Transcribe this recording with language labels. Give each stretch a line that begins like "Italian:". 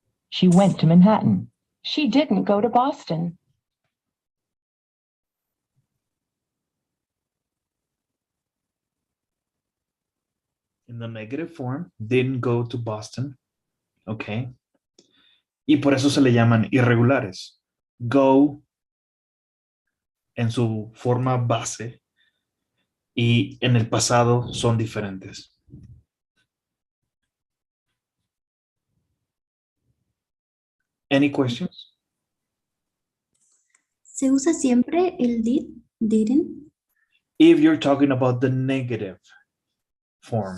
English: She went to Manhattan. She didn't go to Boston. In the negative form, didn't go to Boston. Okay.
Spanish: Y por eso se le llaman irregulares. Go en su forma base y en el pasado son diferentes.
English: Any questions?
Spanish: ¿Se usa siempre el did, didn't?
English: If you're talking about the negative form.